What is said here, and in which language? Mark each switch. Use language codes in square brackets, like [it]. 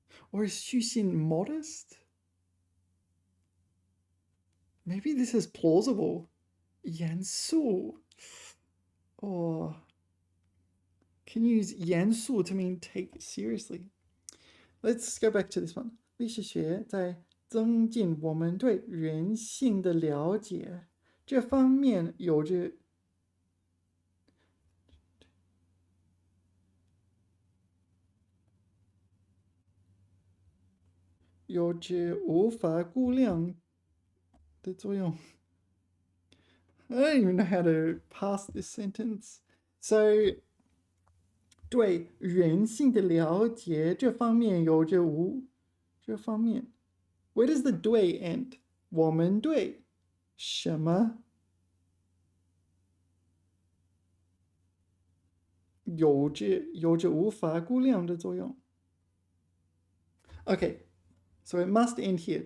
[en] Or is 虚心 modest? Maybe this is plausible. 严肃. Or can you use 严肃 to mean take it seriously? Let's go back to this one. [zh] 历史学在增进我们对人性的了解这方面有着无法估量的作用。 [en] I don't even know how to pass this sentence. [zh] So 对人性的了解这方面有着这方面 [en] Where does the 对 end? [zh] 我们对什么有着无法估量的作用 [en] Okay, so it must end here.